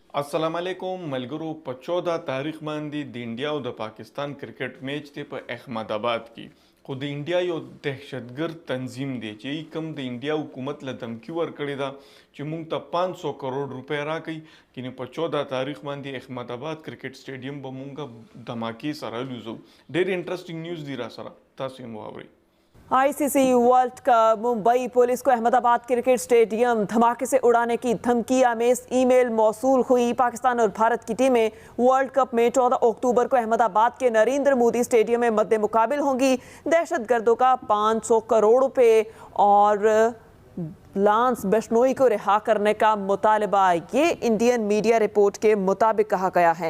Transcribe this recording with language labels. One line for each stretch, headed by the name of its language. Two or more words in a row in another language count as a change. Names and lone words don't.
Arabic: السلام علیکم
Pashto: मलगरू په 14 तारीख باندې د انډیا او د پاکستان کرکټ میچ دی په احمد آباد کې خو د انډیا یو دهشتګرد تنظیم دی چې کوم د انډیا حکومت له دمکی ورکړی دا چې موږ ته 500 کروڑ روپے راکړي کینه په 14 تاریخ باندې احمد آباد کرکټ سټیډیم به موږ धमाके سره لوزو ډېر
English: interesting news
Pashto: دی را سره تاسو یې واورئ
Urdu: آئی سی سی ورلڈ کپ ممبئی پولیس کو احمد آباد کرکٹ اسٹیڈیم دھماکے سے اڑانے کی دھمکی آمیز ای میل موصول ہوئی. پاکستان اور بھارت کی ٹیمیں ورلڈ کپ میں 14 اکتوبر کو احمد آباد کے نریندر مودی اسٹیڈیم میں مد مقابل ہوں گی. دہشت گردوں کا 500 کروڑ روپے اور لانس بشنوئی کو رہا کرنے کا مطالبہ، یہ
English: Indian media report
Urdu: کے مطابق کہا گیا ہے.